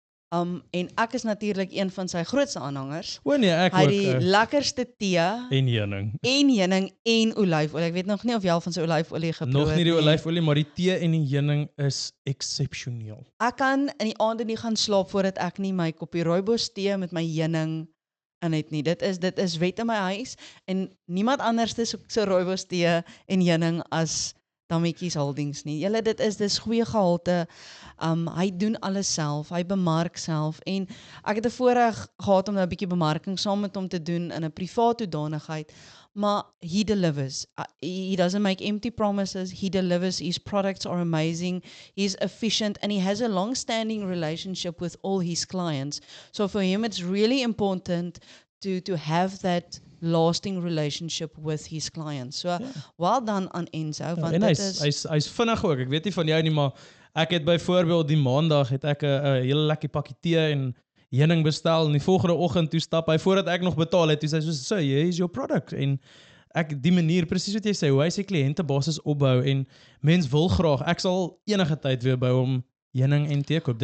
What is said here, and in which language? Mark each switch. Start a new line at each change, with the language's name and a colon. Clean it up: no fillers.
Afrikaans: En ek is natuurlik een van sy grootste aanhangers. O nee, ek Hy het ook die lekkerste tee en heuning. en heuning en olyfolie. Ek weet nog nie of jy al van sy olyfolie geproe het Nog nie die olyfolie, maar die tee en die heuning is eksepsioneel. Ek kan in die aande nie gaan slaap voordat ek nie my koppie rooibos tee met my heuning in het nie. Dit is wet in my huis en niemand anders se rooibos tee en heuning as Tammetjies Holdings nie. Julle dis goeie gehalte. Hy doen alles self, hy bemark self en ek het 'n voorreg gehad om nou 'n bietjie bemarking saam met hom te doen in 'n privaat hoedanigheid.
English: Maar he delivers. He doesn't make empty promises. He delivers. His products are amazing. He's efficient and he has a long-standing relationship with all his clients. So for him, it's really important to have that lasting relationship with his clients. So well done aan Enzo. Want
Afrikaans: en dit is hy's vinnig ook. Ek weet nie van jou nie, maar ek het byvoorbeeld die maandag het ek 'n hele lekker pakkie tee en heuning bestel en die volgende oggend toe stap hy voordat ek nog betaal het, toe sê hy so,
English: here is your product
Afrikaans: en ek die manier presies wat jy sê, hoe hy sy kliëntebasis opbou en mens wil graag, ek sal enige tyd weer by hom heuning en tee koop.